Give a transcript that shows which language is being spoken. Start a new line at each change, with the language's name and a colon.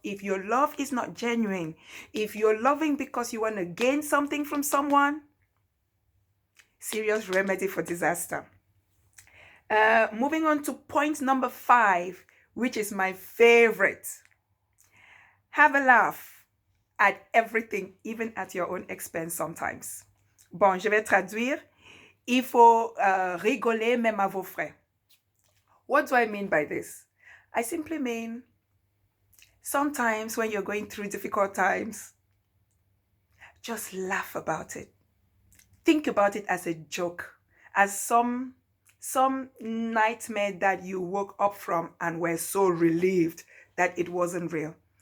English: If your love is not genuine, if you're loving because you want to gain something from someone, serious remedy for disaster. Moving on to point number 5, which is my favorite. Have a laugh at everything, even at your own expense sometimes.
French: Bon, je vais traduire. Il faut rigoler même à vos frais.
English: What do I mean by this? I simply mean sometimes when you're going through difficult times, just laugh about it. Think about it as a joke, as some nightmare that you woke up from and were so relieved that it wasn't real.